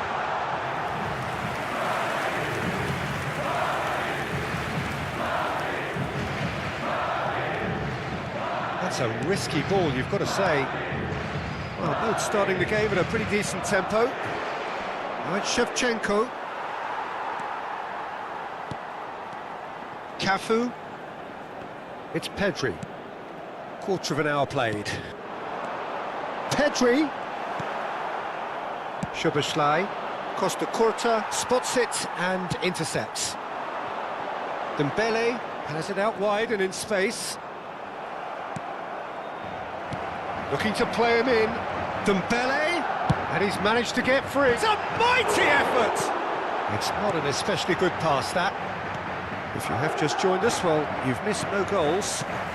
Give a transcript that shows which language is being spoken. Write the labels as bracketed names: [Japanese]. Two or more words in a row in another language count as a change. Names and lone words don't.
[English] That's a risky ball, you've got to say. Well, both starting the game at a pretty decent tempo. Now it's Shevchenko. Cafu. It's Pedri. Quarter of an hour played. Pedri. Szoboszlai. Costa Curta spots it and intercepts. Dembele has it out wide and in space. Looking to play him in. Dembele, and he's managed to get free. It's a mighty effort! It's not an especially good pass, that. If you have just joined us, well, you've missed no goals.